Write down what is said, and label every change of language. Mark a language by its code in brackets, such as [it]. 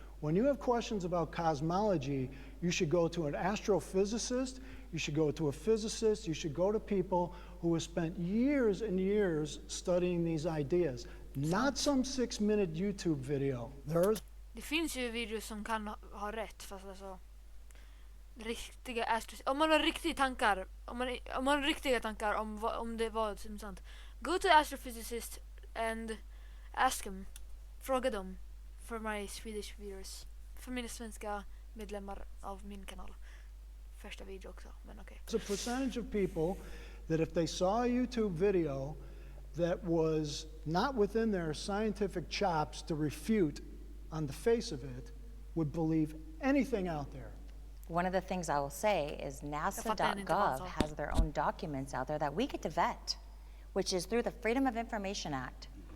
[en] When you have questions about cosmology, you should go to an astrophysicist, you should go to a physicist, you should go to people who have spent years and years studying these ideas, not some 6-minute YouTube video. [sv] Det finns ju videos som kan ha rätt, fast alltså riktiga om man har riktiga tankar, om man har riktiga tankar om det var som sant. [en] Go to astrophysicist and ask him. [sv] Fråga dem [en] for my Swedish viewers. [sv] För mina svenska medlemmar av min kanal. Första video också, men okej. [en] It's a percentage of people that if they saw a YouTube video that was not within their scientific chops to refute on the face of it would believe anything out there. One of the things I will say is NASA.gov has their own documents out there that we get to vet, which is through the Freedom of Information Act.